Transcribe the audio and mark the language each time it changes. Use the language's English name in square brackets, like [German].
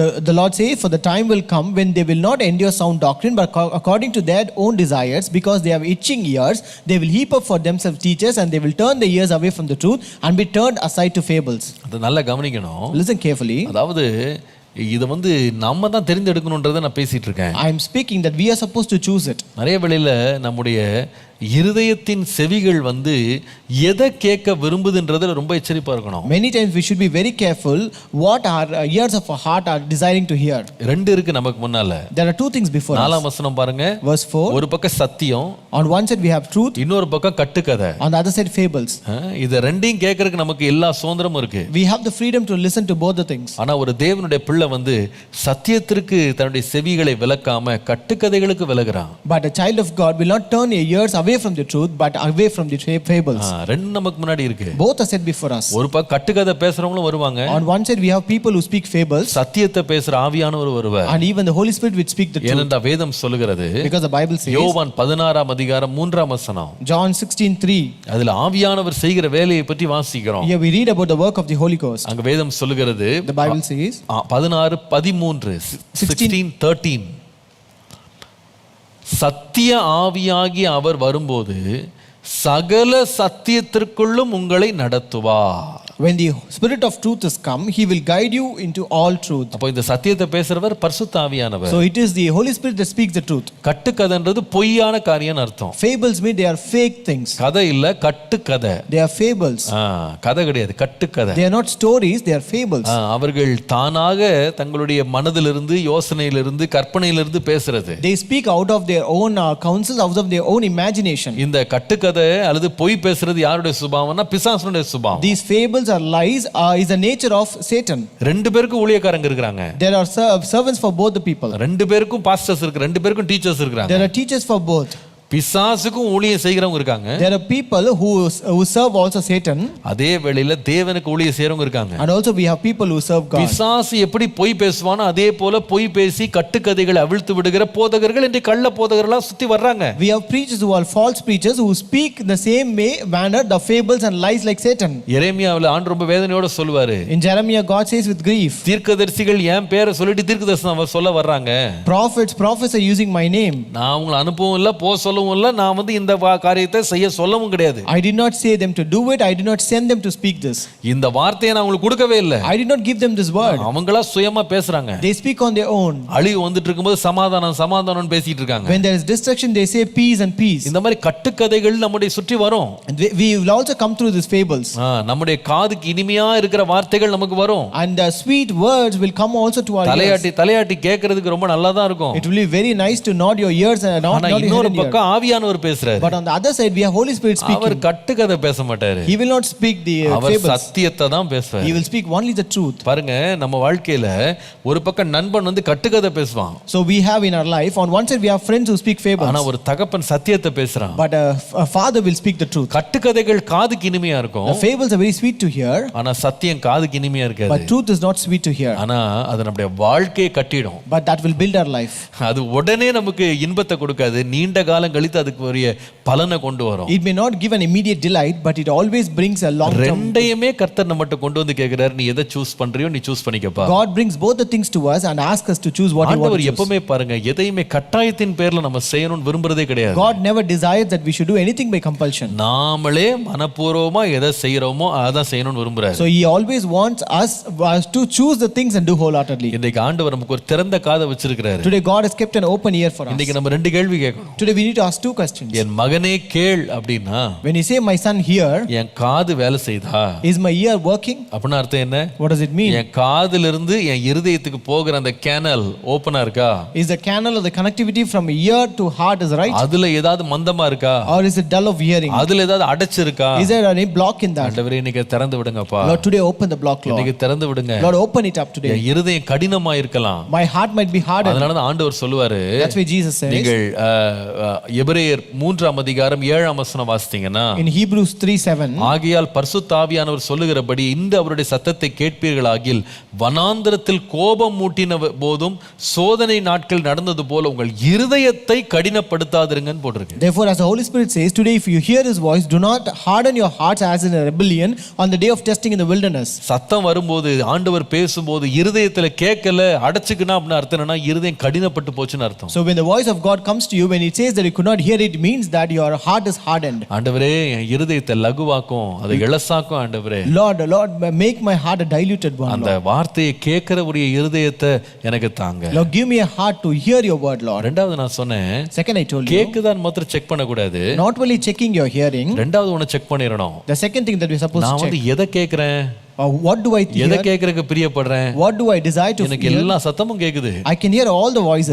[English] the Lord says, for the time will come when they will not endure sound doctrine, but according to their own desires, because they have itching ears, they will heap up for themselves teachers, and they will turn the ears away from the truth and be turned aside to fables. [Tamil] அது நல்லா கவனிக்கணும். [English] Listen carefully. [Tamil] அதாவது இதை நம்ம தான் தெரிந்தெடுக்கணுன்றதை நான் பேசிட்டு இருக்கேன். [English] I am speaking that we are supposed to choose it. [Tamil] நிறைய வேளையில நம்முடைய இருதயத்தின் செவிகள் எதை கேட்க விரும்புதுன்றதுல ரொம்ப எச்சரிப்பா இருக்கணும். [English] Many times we should be very careful what our ears of our heart are desiring to hear. [Tamil] ரெண்டு இருக்கு நமக்கு முன்னால. [English] There are two things before us. [Tamil] 4ஆம் வசனம் பாருங்க. [English] Verse 4. [Tamil] ஒரு பக்கம் சத்தியம், [English] on one side we have truth, [Tamil] இன்னொரு பக்கம் கட்டுக்கதை. [English] on the other side fables. [Tamil] இத ரெண்டையும் கேட்கறதுக்கு நமக்கு எல்லா சுதந்திரமும் இருக்கு. [English] We have the freedom to listen to both the things. [Tamil] ஆனா ஒரு தேவனுடைய பிள்ளை சத்தியத்திற்கு தன்னுடைய செவிகளை விலக்காம கட்டுக்கதைகளுக்கு விலகுறான். [English] But a child of God will not turn your ears away from the truth but away from the fables. [Tamil] ரெண்டு நமக்கு முன்னாடி இருக்கு. [English] Both are set before us. [Tamil] ஒரு பக்கம் கட்டுக்கதை பேசுறவங்களும் வருவாங்க. [English] On one side we have people who speak fables. [Tamil] சத்தியத்தை பேசுற ஆவியானவர் வருவார். [English] And even the Holy Spirit will speak the truth. [Tamil] ஏனென்றா வேதம் சொல்லுகிறது. [English] Because the Bible says. [Tamil] யோவான் 16ஆம் அதிகாரம் 3ஆம் வசனம். [English] John 16:3. [Tamil] அதுல ஆவியானவர் செய்கிற வேலையை பற்றி வாசிக்கிறோம். [English] Here we read about the work of the Holy Ghost. [Tamil] அங்க வேதம் சொல்லுகிறது. [English] The Bible says. [Tamil] 16:13 16:13 சத்திய ஆவியாகி அவர் வரும்போது சகல சத்தியத்திற்குள்ளும் உங்களை நடத்துவார். [English] When the Spirit of truth is come, he will guide you into all truth. [Tamil] அப்ப இந்த சத்தியத்தை பேசுறவர் பரிசுத்த ஆவியானவர். [English] So it is the Holy Spirit that speaks the truth. [Tamil] கட்டுக்கதைன்றது பொய்யான காரியம் அர்த்தம். [English] Fables mean they are fake things. [Tamil] கதை இல்ல, கட்டுக்கதை. [English] They are fables. [Tamil] கதை கிடையாது, கட்டுக்கதை. [English] They are not stories, they are fables. [Tamil] அவர்கள் தானாக தங்களுடைய மனதிலிருந்து, யோசனையிலிருந்து, கற்பனையிலிருந்து பேசுறது. [English] They speak out of their own counsel, out of their own imagination. [Tamil] இந்த கட்டுக்கதை அல்லது பொய் பேசுறது யாருடைய சுபாவம்னா பிசாசுடைய சுபாவம். [English] These fables or lies is the nature of Satan. [Tamil] ரெண்டு பேருக்கும் ஊழியக்காரங்க இருக்காங்க. [English] There are servants for both the people. [Tamil] ரெண்டு பேருக்கும் பாஸ்டர்ஸ் இருக்கு, ரெண்டு பேருக்கும் டீச்சர்ஸ் இருக்காங்க. [English] There are teachers for both. [Tamil] பிசாசுக்கும் ஊழியம் செய்கிறவங்க இருக்காங்க. [English] There are people who serve also Satan. [Tamil] அதே வேளையில தேவனுக்கு ஊழியம் செய்றவங்க இருக்காங்க. [English] And also we have people who serve God. [Tamil] பிசாசு எப்படி பொய் பேசுவானோ அதே போல பொய் பேசி கட்டுக்கதைகளை அவிழ்த்து விடுகிற போதகர்கள் இந்த கள்ள போதகர்களா சுத்தி வர்றாங்க. [English] We have preachers who are false preachers who speak the same manner the fables and lies like Satan. [Tamil] எரேமியாவுல ஆண்டவர் ரொம்ப வேதனையோட சொல்வாரு. [English] In Jeremiah God says with grief. [Tamil] தீர்க்கதரிசிகள் என் பேரை சொல்லிட்டு தீர்க்கதரிசனம் சொல்ல வர்றாங்க. [English] Prophets are using my name. [Tamil] நான் உங்களை அனுப்பவும் இல்ல, போ சொல்லவும் இல்ல, நான் இந்த காரியத்தை செய்ய சொல்லவும் கிடையாது. [English] I did not say them to do it, I did not send them to speak this. [Tamil] இந்த வார்த்தையை நான் உங்களுக்கு கொடுக்கவே இல்ல. [English] I did not give them this word. [Tamil] அவங்களா சுயமா பேசுறாங்க. [English] They speak on their own. [Tamil] அழிவு வந்துட்டு இருக்கும்போது சமாதானம் சமாதானம் பேசிட்டு இருக்காங்க. [English] When there is destruction they say peace and peace. [Tamil] இந்த மாதிரி கட்டுக்கதைகள் நம்முடைய சுற்றி வரும். [English] We will also come through these fables. [Tamil] நம்முடைய காதுக்கு இனிமையா இருக்கிற வார்த்தைகள் நமக்கு வரும். [English] And the sweet words will come also to our ears. [Tamil] தலையாட்டி கேட்கிறதுக்கு ரொம்ப நல்லா தான் இருக்கும். [English] It will be very nice to nod your ears and not your head. [Tamil] இன்னொரு பக்கம் ஆவியானவர் பேசுறாரு. [English] But on the other side we have Holy Spirit speaking. [Tamil] அவர் கட்டுக்கதை பேச மாட்டாரு. [English] He will not speak the fables. [Tamil] அவர் சத்தியத்தை தான் பேசுவார். [English] He will speak only the truth. [Tamil] பாருங்க, நம்ம வாழ்க்கையில ஒரு பக்கம் நண்பன் கட்டுக்கதை பேசுவான். [English] So we have in our life on one side we have friends who speak fables. [Tamil] ஆனா ஒரு தகப்பன் சத்தியத்தை பேசுறான். [English] But a father will speak the truth. [Tamil] கட்டுக்கதைகள் காதுக்கு இனிமையா இருக்கும். [English] The fables are very sweet to hear. [Tamil] ஆனா சத்தியம் காதுக்கு இனிமையா இருக்காது. [English] But truth is not sweet to hear. [Tamil] ஆனா அது நம்முடைய வாழ்க்கையை கட்டிடும். [English] But that will build our life. [Tamil] அது உடனே நமக்கு இன்பத்தை கொடுக்காது. நீண்ட காலம் கழித்து அதுக்கு ஒரு பலனை கொண்டு வரும். [English] It may not give an immediate delight, but it always brings a long term. [Tamil] ரெண்டையுமே கர்த்தர் நம்மட்ட கொண்டு வந்து கேக்குறார், நீ எதை சூஸ் பண்றியோ நீ choose பண்ணிக்கப்பா. [English] God brings both the things to us and asks us to choose what he wants. [Tamil] ஆண்டவர் எப்பவுமே பாருங்க, எதையுமே கட்டாயத்தின் பேர்ல நம்ம செய்யணும்னு விரும்புறதே கிடையாது. [English] God never desires that we should do anything by compulsion. [Tamil] நாமளே மனப்பூர்வமா எதை செய்யறோமோ அதான் செய்யணும்னு விரும்புறாரு. [English] So he always wants us to choose the things and do wholeheartedly. [Tamil] இன்னைக்கு ஆண்டவர் நமக்கு ஒரு திறந்த காதை வச்சிருக்காரு. [English] Today God has kept an open ear for us. [Tamil] இன்னைக்கு நம்ம ரெண்டு கேள்வி கேட்கணும். [English] Today we need to ask two questions. [Tamil] என் மகனே கேள் அப்படின்னா [English] When you say, my son, hear, [Tamil] என் காது வேலை செய்தா [English] is my ear working? [Tamil] அப்படின்னா அர்த்தம் என்ன? [English] What does it mean? [Tamil] என் காதிலிருந்து என் இருதயத்துக்கு போகிற அந்த கேனல் ஓபனா இருக்கா? [English] Is the canal or the connectivity from ear to heart is right? [Tamil] அதுல ஏதாவது மந்தமா இருக்கா? [English] Or is it dull of hearing? [Tamil] அதுல ஏதாவது அடைச்சிருக்கா? [English] Is there any block in that? [Tamil] ஆண்டவரே இன்னைக்கு திறந்து விடுங்கப்பா. [English] Lord, today open the block, Lord. [Tamil] இன்னைக்கு திறந்து விடுங்க. [English] Lord, open it up today. [Tamil] என் இருதயம் கடினமா இருக்கலாம். [English] My heart might be hardened. [Tamil] அதனால தான் ஆண்டவர் சொல்லுவாரு, [English] That's why Jesus says [Tamil] நீங்கள் எபிரேயர் 3ஆம் அதிகாரம் 7ஆம் வசனம் வாசித்தீங்கன்னா, [English] in Hebrews 3:7, [Tamil] ஆகையால் பரிசுத்த ஆவியானவர் சொல்லுகிறபடி இன்று அவருடைய சத்தத்தை கேட்பீர்களாகில் வனாந்திரத்தில் கோபம் மூட்டின போதும் சோதனை நாட்கள் நடந்தது போல உங்கள் இருதயத்தை கடினப்படுத்தாதிருங்கன்னு போட்டிருக்கு. [English] Therefore, as the Holy Spirit says, today if you hear His voice, do not harden your hearts as in a rebellion on the day of testing in the wilderness. [Tamil] சத்தம் வரும்போது ஆண்டவர் பேசும்போது இருதயத்துல கேட்கல அடைச்சுக்கணும் அப்படின்னு அர்த்தம் என்னன்னா இருதயம் கடினப்பட்டு போச்சுன்னு அர்த்தம். [English] So when the voice of God comes to you, when it says that you could not hear it, means that your heart is hardened. [Tamil] ஆண்டவரே என் இருதயத்தை லகுவாக்கும், அதை இளசாக்கும் ஆண்டவரே. [English] Lord, make my heart a diluted one. [Tamil] அந்த வார்த்தையை கேட்கிற ஒரு இருதயத்தை எனக்கு தாங்க. [English] Lord, give me a heart to hear your word, Lord. [Tamil] ரெண்டாவது நான் சொன்னேன், [English] Second, I told you, [Tamil] கேக்குதான் மாத்திரம் செக் பண்ண கூடாது. [English] not only checking your hearing, [Tamil] ரெண்டாவது ஒன்னு check பண்ணிரணும். [English] the second thing that we are supposed [Tamil] நான் [English] to check, [Tamil] எதை கேக்குறேன், [English] what do I [Tamil] எதை [English] hear, [Tamil] கேக்குறதுக்கு பிரியப்படுறேன், [English] what do I desire to [Tamil] எனக்கு [English] hear. [Tamil] எல்லா சத்தமும் கேக்குது. [English] I can hear all the voices,